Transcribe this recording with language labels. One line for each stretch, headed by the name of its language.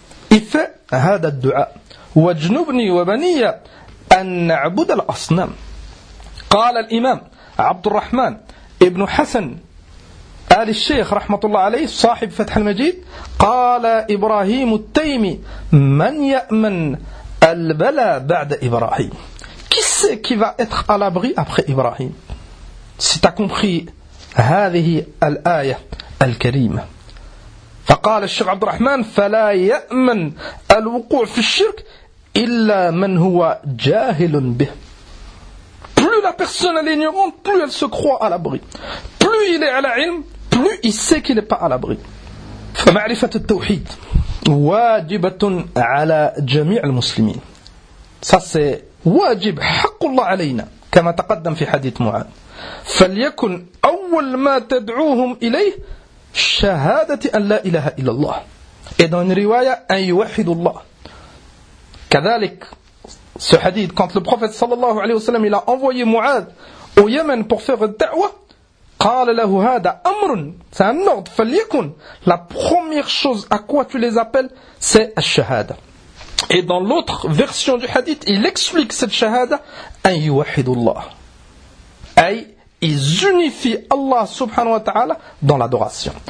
French: Il fait
Arabic: هذا الدعاء واجنبني وبني أن نعبد الأصنام. قال الإمام عبد الرحمن ابن حسن آل الشيخ رحمة الله عليه صاحب فتح المجيد قال إبراهيم التيمي من يأمن البلاء بعد إبراهيم.
French: Qui sait qui va être à l'abri après Ibrahim? Si t'as compris
Arabic: هذه الآية الكريمة. فقال الشيخ عبد الرحمن فلا يأمن الوقوع في الشرك إلا من هو جاهل به.
French: Plus la personne est ignorante, plus elle se croit à l'abri. Plus il est à la ilm, plus il sait qu'il n'est pas à l'abri.
Arabic: فمعرفة التوحيد واجبة على جميع المسلمين.
French: Ça c'est
Arabic: واجب حق الله علينا كما تقدم في حديث معاذ. فليكن أول ما تدعوهم إليه شهادة أن لا إله إلا الله. إذا الرواية أن يوحد الله.
French: كذلك ce hadith, quand le prophète صلى الله عليه وسلم il a envoyé Mu'ad au Yémen pour faire الدعوة,
Arabic: قال له هذا أمر,
French: c'est un ordre, فليكن, la première chose à quoi tu les appelles c'est الشهادة. Et dans l'autre version du hadith il explique cette شهادة, أن يوحد الله, أي ils unifient Allah subhanahu wa ta'ala dans l'adoration.